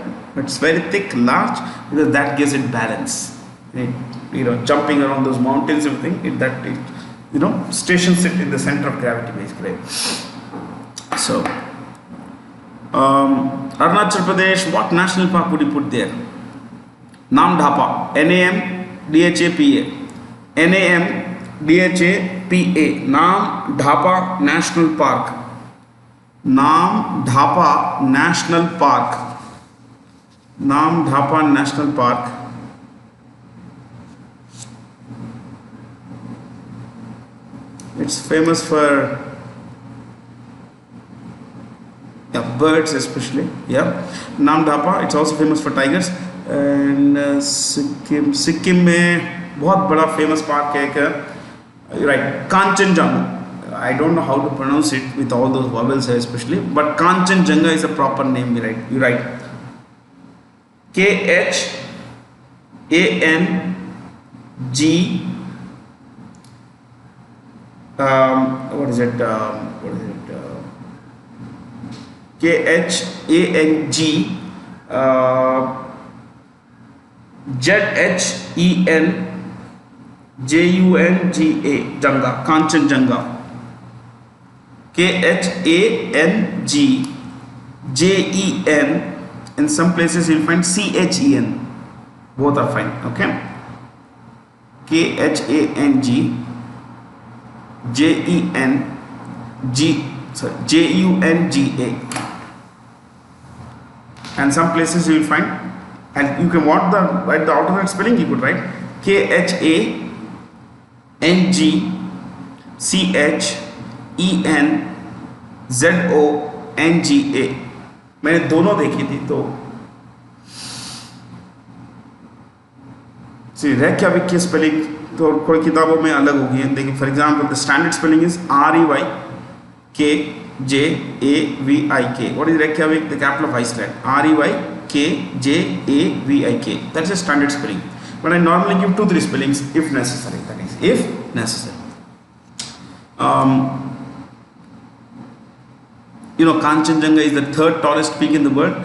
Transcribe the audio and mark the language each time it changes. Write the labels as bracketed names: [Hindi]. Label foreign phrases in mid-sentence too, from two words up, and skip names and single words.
[English] It's very thick, large, because that gives it balance. Jumping around those mountains, everything. It stations it in the center of gravity, basically. So, Arunachal Pradesh, what national park would you put there? Namdhapa, N-A-M-D-H-A-P-A. N-A-M-D-H-A-P-A. Namdhapa National Park. Namdhapa National Park. Namdhapa National Park. It's famous for birds, especially. Yeah, Namdhapa. It's also famous for tigers. [Hindi] And सिक्किम में बहुत बड़ा [English] famous park [Hindi] है right, Kanchenjunga. [English] I don't know how to pronounce it with all those vowels especially, but Kanchenjunga is a proper name. You write K-H-A-N-G K-H-A-N-G Z-H-E-N-J-U-N-G-A Janga, Kanchenjunga. K-H-A-N-G-J-E-N. In some places you'll find C-H-E-N. Both are fine. Okay. K-H-A-N-G-J-E-N-G-A. And some places you will find, and you can write the alternate spelling. You could write K-H-A-N-G-C-H-E-N-Z-O-N-G-A. [Hindi] मैंने दोनों देखी थी तो रेख्याविक की स्पेलिंग तो कोई किताबों में अलग होगी है. [English] देखिए for example the standard spelling is R-E-Y-K-J-A-V-I-K. What is Reykjavik? The capital of Iceland. R-E-Y-K-J-A-V-I-K. That's a standard spelling. But I normally give 2-3 spellings if necessary. That is, if necessary. Kanchenjunga is the 3rd tallest peak in the world.